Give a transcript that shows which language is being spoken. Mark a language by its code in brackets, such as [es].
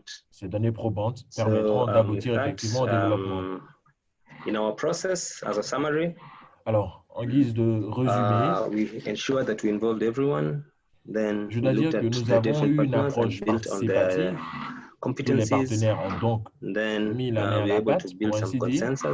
[fr] Ces données probantes permettront d'aboutir effectivement au développement. [en] In our process, as a summary, [fr] alors, en guise de résumé, [en] we ensure that we involved everyone. Then [fr] je dois dire que nous avons eu une approche participative. Tous les partenaires ont donc mis la main à la pâte, pour ainsi dire.